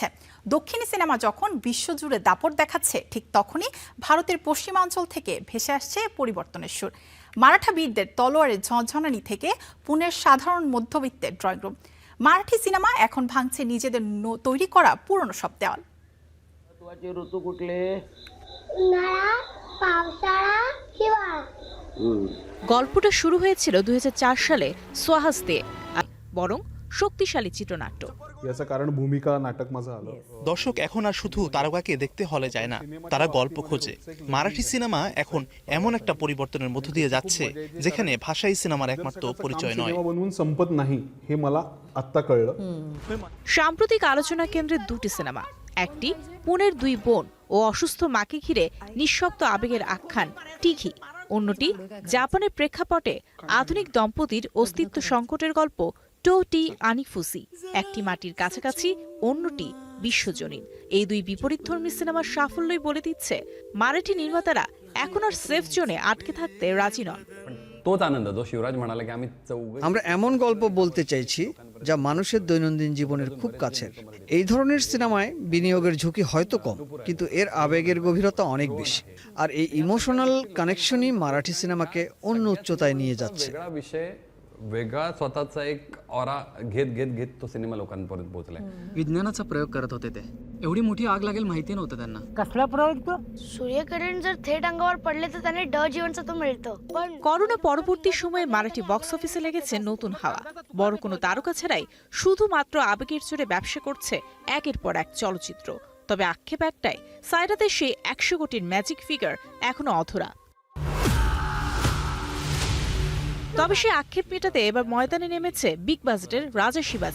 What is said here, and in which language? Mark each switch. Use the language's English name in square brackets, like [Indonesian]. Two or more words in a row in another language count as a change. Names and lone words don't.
[Bangla] দক্ষিণী সিনেমা যখন বিশ্বজুড়ে দাপট দেখাচ্ছে, ঠিক তখনই ভারতের পশ্চিমাঞ্চল থেকে ভেসে আসছে পরিবর্তনের সুর। মারাঠা বীরদের তলোয়ারের ঝনঝনানি থেকে পুনের সাধারণ মধ্যবিত্তের [English] drawing room. [Bangla] মারাঠি সিনেমা এখন ভাঙছে নিজেদের তৈরি করা পুরনো সব দেওয়াল। [Marathi] ऋतू कुठले? उन्हाळा, पावसाळा, हिवाळा। [Bangla] গল্পটা শুরু হয়েছিল 2004 সালে সোয়াহাস দিয়ে, বরং শক্তিশালী চিত্রনাট্য। [Marathi] याचं कारण भूमिका नाटक माझं आलं। [Bangla] দর্শক এখন আর শুধু তারকাকে দেখতে হলে যায় না, তারা গল্প খোঁজে। মারাঠি সিনেমা এখন এমন একটা পরিবর্তনের মধ্য দিয়ে যাচ্ছে যেখানে ভাষাই সিনেমার একমাত্র পরিচয় নয়। [Marathi] सिनेमा बनवून संपत नाही हे मला आत्ता कळलं। [Bangla] সাম্প্রতিক আলোচনা কেন্দ্রে দুটি সিনেমা, একটি পুনের দুই বোন ও অসুস্থ মাকে ঘিরে নিঃশব্দ আবেগের আখ্যান টিঘি, অন্যটি জাপানের প্রেক্ষাপটে আধুনিক দম্পতির অস্তিত্ব সংকটের গল্প টোটি আনিফুসি। একটি মাটির কাছাকাছি, অন্যটি বিশ্বজনীন। এই দুই বিপরীতধর্মী সিনেমার সাফল্যই বলে দিচ্ছে মারাঠি নির্মাতারা এখন আর [English] safe zone [Bangla] আটকে থাকতে রাজি নন। [Marathi] तोच आनंद जो शिवराज म्हणाला की आम्ही [Bangla] আমরা এমন গল্প বলতে চাইছি যা মানুষের দৈনন্দিন জীবনের খুব কাছের। এই ধরনের সিনেমায় বিনিয়োগের ঝুঁকি হয়তো কম, কিন্তু এর আবেগের গভীরতা অনেক বেশি। আর এই [English] emotional connection [Bangla] মারাঠি সিনেমাকে অন্য উচ্চতায় নিয়ে যাচ্ছে। [Marathi] वेगळा विषय वेगळा स्वतःचा एक ऑरा घेत घेत घेत तो सिनेमा लोकांपर्यंत पोहोचलाय। विज्ञानाचा प्रयोग करत होते ते, एवढी मोठी आग लागेल माहिती नव्हतं त्यांना। कसला प्रयोग तो? सूर्यकिरण जर थेट अंगावर पडले तर त्याने जीवनसत्व मिळतं। पण [Bangla] করোনা পরবর্তী সময়ে মারাঠি [English] box office [Bangla] লেগেছে নতুন হাওয়া। বড় কোনো তারকা ছাড়াই শুধুমাত্র আবেগের জোরে ব্যবসা করছে একের পর এক চলচ্চিত্র। তবে আক্ষেপ একটাই, সাইরাতের সেই 100 কোটির [English] magic figure [Bangla] এখনো অধরা। তবে সে আক্ষেপ মেটাতে এবার ময়দানে নেমেছে [English] big budget [Bangla] রাজা শিবাজি।